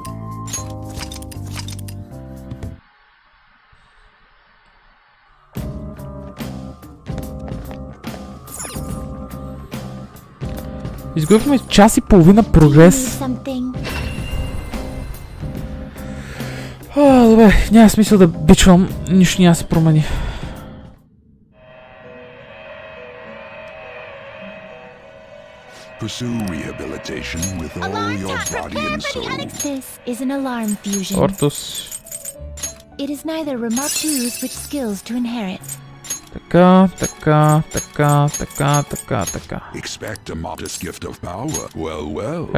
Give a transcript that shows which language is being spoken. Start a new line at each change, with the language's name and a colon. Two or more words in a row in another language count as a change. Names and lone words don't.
Bulgarian: Изготвихме час и половина прогрес. Добре, няма смисъл да бичвам, нищо няма се промени.
English: Pursue rehabilitation with all your body and soul. This is an alarm fusion. Ортус. It is neither remote choose which skills to inherit.
Bulgarian: Така.
English: Expect a modest gift of power. Well.